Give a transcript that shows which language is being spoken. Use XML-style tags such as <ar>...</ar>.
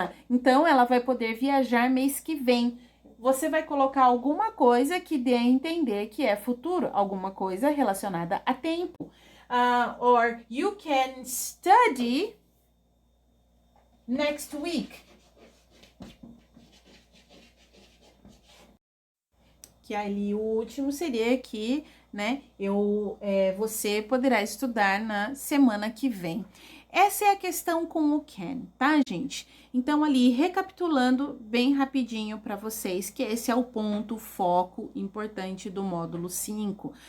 <pt>Então ela vai poder viajar mês que vem. Você vai colocar alguma coisa que dê a entender que é futuro, alguma coisa relacionada a tempo.</pt> <en>Or you can study next week.</en> <pt>que ali o último seria que, né, você poderá estudar na semana que vem. Essa é a questão com o can, tá, gente? Então, ali, recapitulando bem rapidinho para vocês, que esse é o ponto, foco importante do módulo 5.</pt>